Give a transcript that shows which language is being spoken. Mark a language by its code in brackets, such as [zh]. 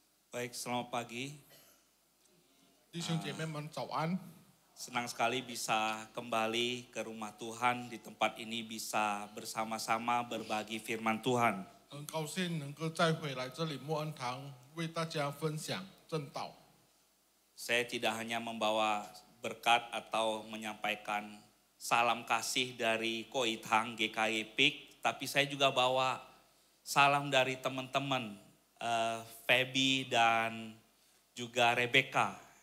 [id] Baik, selamat pagi. [zh] 弟兄姐妹们早安！ [id] Senang sekali bisa kembali ke rumah Tuhan, di tempat ini bisa bersama-sama berbagi firman Tuhan. [zh] 很高兴能够再回来这里莫恩堂，为大家分享正道。 [id] Saya tidak hanya membawa berkat atau menyampaikan salam kasih dari Koithang GKI PIK, tapi saya juga bawa salam dari teman-teman Feby dan juga Rebecca.